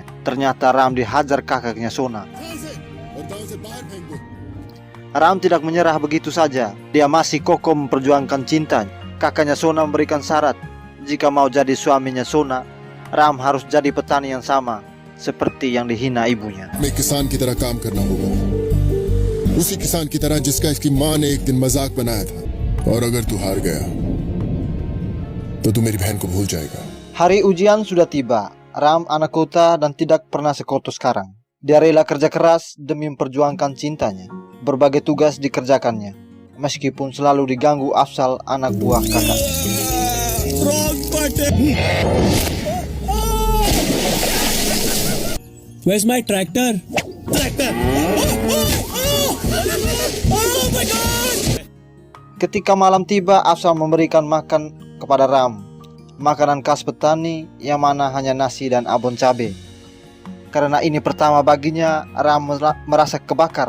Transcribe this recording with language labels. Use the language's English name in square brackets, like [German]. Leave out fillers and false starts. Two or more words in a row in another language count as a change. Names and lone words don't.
[Indonesian] Ternyata Ram dihajar kakaknya Sona. Ram tidak menyerah begitu saja. Dia masih kokoh memperjuangkan cintanya. Kakaknya Sona memberikan syarat, jika mau jadi suaminya Sona, Ram harus jadi petani yang sama seperti yang dihina ibunya. [Hindi] मैं किसान की तरह काम करना होगा, उसी किसान की तरह जिसका इसकी माँ ने एक दिन मजाक बनाया था. और अगर तू हार गया तो तू मेरी बहन को भूल जाएगा. [Indonesian] Hari ujian sudah tiba. Ram anak kota dan tidak pernah sekoto sekarang. Dia rela kerja keras demi memperjuangkan cintanya. Berbagai tugas dikerjakannya, meskipun selalu diganggu Afzal, anak buah kakak. [English] Where's my tractor? [Indonesian] Ketika malam tiba, Afzal memberikan makan kepada Ram. Makanan khas petani yang mana hanya nasi dan abon cabai. Karena ini pertama baginya, Ram merasa kebakar.